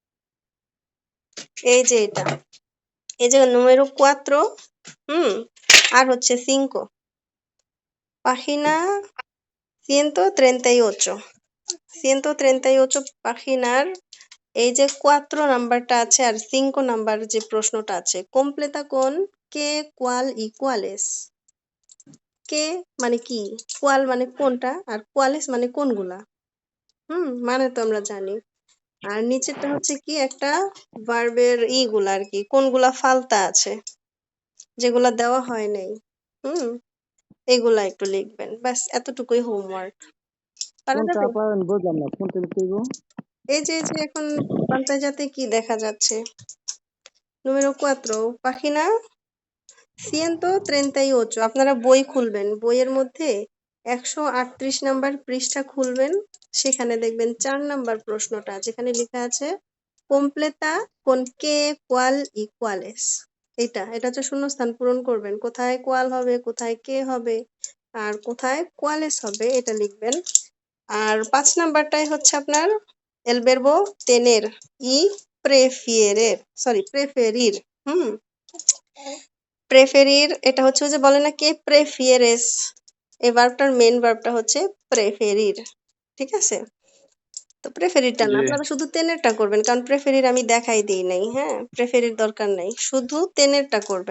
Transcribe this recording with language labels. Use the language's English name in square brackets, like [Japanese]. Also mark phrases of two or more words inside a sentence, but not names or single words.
[Bangla] এই যে এটা, এই যে número 4, আর হচ্ছে 5, página 138, 138 páginar, এই যে 4 নাম্বারটা আছে আর 5 নাম্বার যে প্রশ্নটা আছে, [Spanish] completa con qué, cuál y cuáles। [Bangla] কে মানে কি, কোয়াল মানে কোনটা, আর কোয়ালেস মানে কোনগুলা। মানে তো আমরা জানি। আর নিচেরটা হচ্ছে কি একটা ভার্বের ইগুলা আর কি, কোনগুলা ফালতা আছে, যেগুলা দেওয়া হয় নাই। হুম এগুলা একটু লিখবেন, ব্যাস এতটুকুই হোমওয়ার্ক। পারা কোনটা যাবে? আপা আমি বুঝলাম না, কোনটা লিখতে হইব? এই যে এখন পান্তাজাতে কি দেখা যাচ্ছে? [Spanish] número 4, página 138। [Bangla] আপনারা বই খুলবেন, বইয়ের মধ্যে 138 নাম্বার পৃষ্ঠা খুলবেন, সেখানে দেখবেন 4 নাম্বার প্রশ্নটা যেখানে লেখা আছে [Spanish] completa con que cual y cuáles। [Bangla] এটা হচ্ছে শূন্যস্থান পূরণ করবেন, কোথায় কোয়াল হবে, কোথায় কে হবে, আর কোথায় cuáles হবে এটা লিখবেন। আর 5 নাম্বারটাই হচ্ছে আপনার [Spanish] el verbo tener y preferir। [Bangla] প্রেফেরির এটা হচ্ছে ওই যে বলে না [Spanish] qué prefieres, [Bangla] এই ভার্বটার মেইন ভার্বটা হচ্ছে প্রেফেরির। ঠিক আছে, তো প্রেফেরিরটা না, জি আপনারা শুধু তেনেরটা করবেন, কারণ প্রেফেরির আমি দেখাই দিই নাই। হ্যাঁ, প্রেফেরির দরকার নাই, শুধু তেনেরটা করবেন।